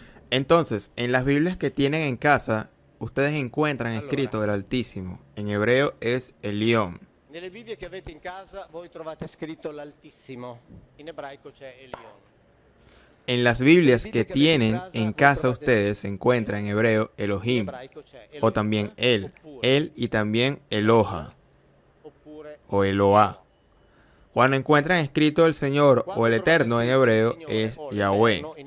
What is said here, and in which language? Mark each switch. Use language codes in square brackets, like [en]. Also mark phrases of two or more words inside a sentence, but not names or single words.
[es] Entonces, en las Biblias que tienen en casa, ustedes encuentran escrito el Altísimo. En hebreo es Elión. [it] Nelle Bibbie che avete in casa voi trovate scritto l'Altissimo. In ebraico c'è Elion. [es] En las Biblias que tienen en casa ustedes se encuentra en hebreo Elohim, o también él y también Eloha, o Eloah. Cuando encuentran escrito el Señor o el Eterno en hebreo es Yahweh.